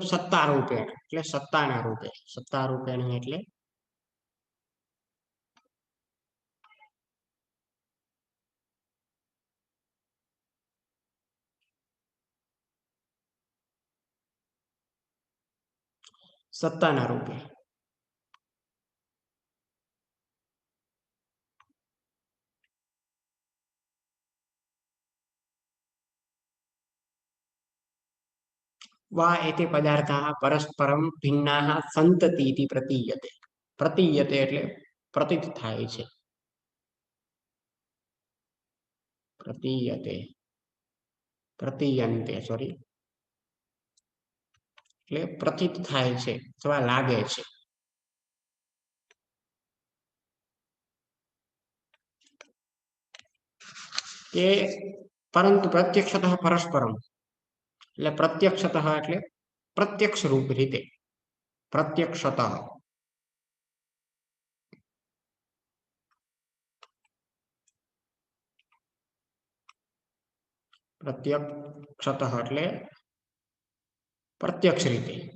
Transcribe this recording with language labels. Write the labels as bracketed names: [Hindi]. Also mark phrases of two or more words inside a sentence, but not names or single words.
[Gujarati] સત્તા રૂપેણ એટલે સત્તાના રૂપે, સત્તા રૂપેણ એટલે સત્તાના રૂપે. [Sanskrit] वा एते पदार्थाः परस्परं भिन्नाः सन्तति इति प्रतीयते. [Gujarati] प्रतीयते એટલે પ્રતીત થાય છે. પ્રતીયતે પ્રતીયન્તે સોરી એટલે પ્રતીત થાય છે અથવા લાગે છે. કે પરંતુ પ્રત્યક્ષતઃ પરસ્પરમ એટલે પ્રત્યક્ષતઃ એટલે પ્રત્યક્ષ રૂપ રીતે, પ્રત્યક્ષતઃ પ્રત્યક્ષતઃ એટલે પ્રત્યક્ષ રીતે.